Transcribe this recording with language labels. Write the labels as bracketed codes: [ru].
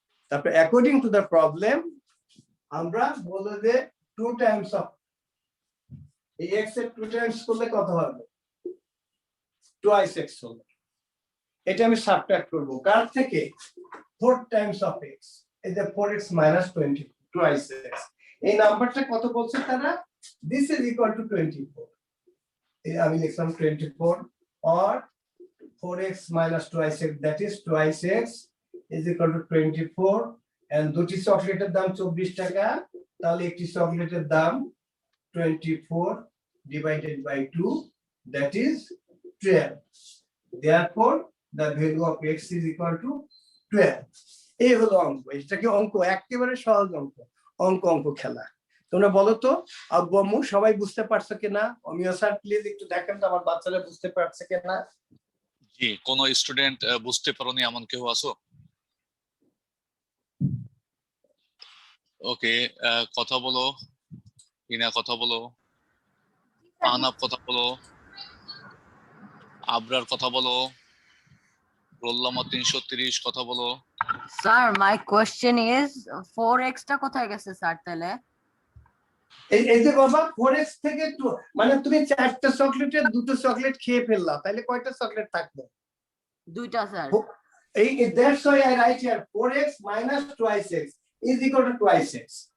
[bn] তারপর [en] according to the problem [bn] আমরা বলবো যে 2 টাইমস অফ এই x এর 2 টাইমস করলে কত হবে, টুয়াইস x হবে। এটা আমি সাবট্রাক্ট করব কার থেকে, 4 টাইমস অফ x, এই যে 4x - 20 টুয়াইস x। এই নাম্বারটা কত বলছে তারা, [en] This is equal to 24। [bn] এই আমি লিখলাম 24 [en] or 4x - twice x, that is twice x is equal to 24, and [bn] দুটি চকলেটের দাম 24 টাকা, তাহলে একটি চকলেটের দাম [en] 24 divided by 2, that is 12. Therefore the value of x is equal to 12. [bn] এই হলো অঙ্ক। এটা কি অঙ্ক, একেবারে সহজ অঙ্ক, অঙ্ক খেলা। তোমরা বলো তো আব্বু আম্মু সবাই বুঝতে পারছো কিনা, অমিয় স্যার প্লিজ একটু দেখেন তো আমার বাচ্চারা বুঝতে পারছে কিনা। জি, কোন স্টুডেন্ট বুঝতে পারোনি এমন কেউ আছো? ওকে, কথা বলো, ইনা কথা বলো, আনাপ কথা বলো, আবরার কথা বলো, রোল নম্বর 330 কথা বলো। [en] Sir, my question is [bn] 4x টা কোথায় গেছে স্যার তাহলে? এই যে বাবা 4x থেকে মানে তুমি 4টা চকলেটের 2টো চকলেট খেয়ে ফেললা, তাহলে কয়টা চকলেট থাকবে, দুইটা স্যার। [en] এই that's why I write here 4x - twice x is equal to twice x.